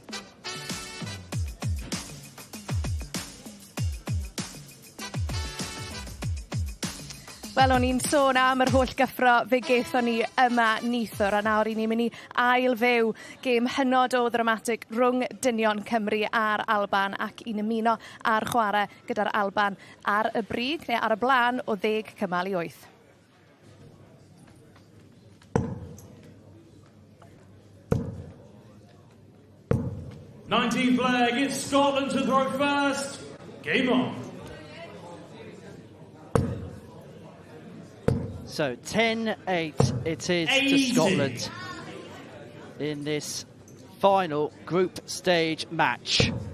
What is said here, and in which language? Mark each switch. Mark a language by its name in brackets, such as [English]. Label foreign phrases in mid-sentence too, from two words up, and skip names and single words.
[Welsh] Wel, o'n i'n sôn am yr holl gyffro fe gaethon ni yma nithwr, a nawr i ni'n mynd i ail fyw gêm hynod o ddramatig rhwng Dynion Cymru a'r Alban, ac i'n ymuno ar chwarae gyda'r Alban ar y brig, neu ar y blaen o 10 cymal i 8. [English] '19th leg, it's Scotland to throw first. Game on. So 10-8 it is to Scotland in this final group stage match.